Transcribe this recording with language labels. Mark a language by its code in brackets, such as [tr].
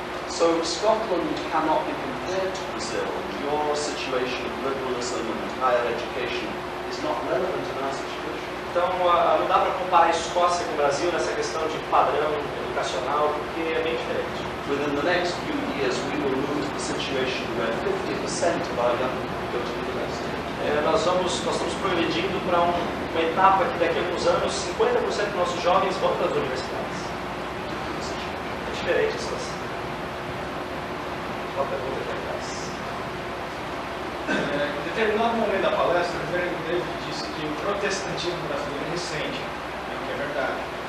[en] So Scotland cannot be compared to Brazil, and your situation of liberalism and higher education is not relevant in our situation. [pt] Então não dá para comparar a Escócia com o Brasil nessa questão de padrão educacional, porque é bem diferente. [en] Within the next few years, we will move to the situation where 50% of our young people go to university. [pt] Nós estamos progredindo para uma etapa que daqui a alguns anos 50% dos nossos jovens vão para as universidades. É diferente a situação. Qual a pergunta aqui atrás? Em determinado momento da palestra, o Rev David disse que o protestantismo brasileiro é recente, que é verdade.